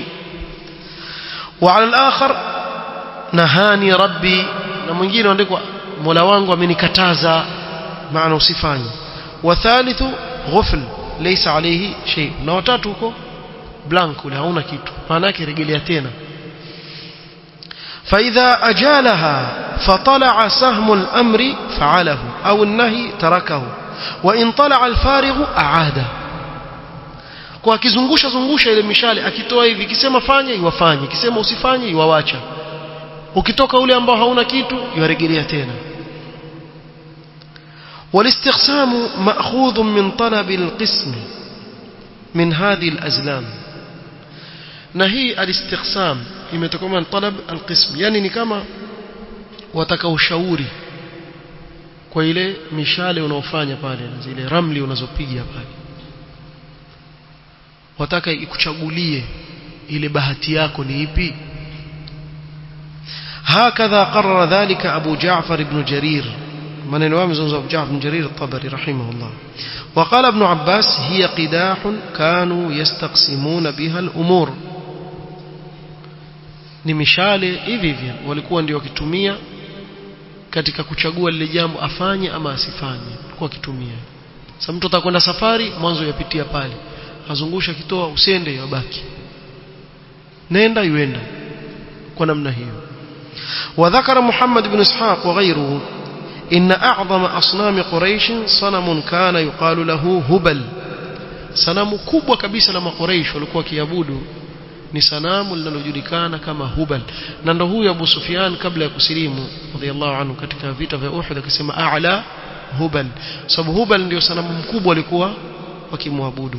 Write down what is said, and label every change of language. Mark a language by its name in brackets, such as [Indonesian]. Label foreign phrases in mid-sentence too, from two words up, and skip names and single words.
[Arabic] وعلى الآخر نهاني ربي, [Swahili] na mwingine andikwa Mola wangu amenikataza, maana usifanye. [Arabic] والثالث غفل ليس عليه شيء, [Swahili] na watatu huko blank, ule hauna kitu, maana yake rejelea tena. [Arabic] فإذا أجالها فطلع سهم الأمر فعله أو النهي تركه وإن طلع الفارغ أعاده. [Swahili] kwa akizungusha ile mishale, akitoa hivi kisema fanya iwafanye, kisema usifanye iwawacha, ukitoka ule ambao hauna kitu yarejelea tena. [Arabic] والاستقسام مأخوذ من طلب القسم من هذه الأزلام. [Swahili] na hii alistiqsam imetokana na [Arabic] طلب القسم, [Swahili] yani ni kama wataka ushauri kwa ile mishale unaofanya pale na zile ramli unazopiga pale, wataka ikuchagulie ile bahati yako ni ipi. [Arabic] هكذا قرر ذلك [Swahili] Abu Ja'far ibn Jarir, maneno yao mzungumza Abu Ja'far ibn Jarir at-Tabari rahimahullah. [Arabic] وقال ابن عباس هي قداح كانوا يستقسمون بها الأمور, [Swahili] ni mishale hivi hivi walikuwa ndio wakitumia katika kuchagua lile jambo afanye ama asifanye, kwa kitumia. Sasa mtu atakwenda safari, mwanzo yapitia pale, azungusha kitoa, usende yabaki, nenda yuenda, kwa namna hiyo. [Arabic] وذكر محمد بن إسحاق وغيره إن أعظم أصنام قريش صنم كان يقال له هبل. [Swahili] sanamu kubwa kabisa la Quraysh walikuwa kiabudu ni sanamu linalojulikana kama Hubal, na ndio huyu Abu Sufyan kabla ya kusilimu [Arabic] رضي الله عنه [Swahili] katika vita vya Uhud akasema [Arabic] أعل هبل, [Swahili] sababu Hubal ndio sanamu mkubwa walikuwa wakimwabudu.